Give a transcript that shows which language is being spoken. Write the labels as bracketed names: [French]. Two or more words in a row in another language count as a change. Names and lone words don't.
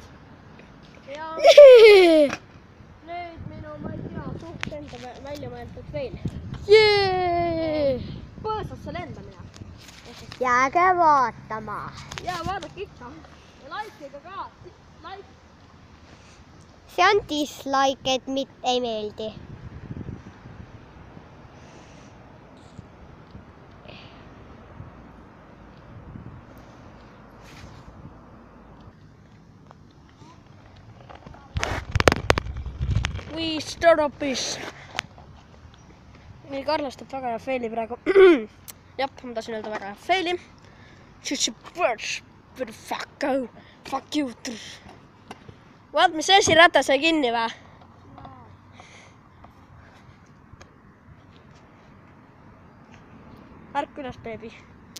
[Estonian] Ja nüüd minu, ma ei tea, suht enda välja mõeldud feil. Põõsasse lendamine. Jääge vaatama. Ja vaadake ikka. Ja like'iga ka. See on dislike, et ei meeldi. [English] We start up this. [Estonian] Nii, Carlos teeb väga hea feili praegu. Jah, ma tasin öelda väga hea feili. [English] Fuck you. [Estonian] Vaat, mis esirata sai kinni või? Ärk üles, beebi.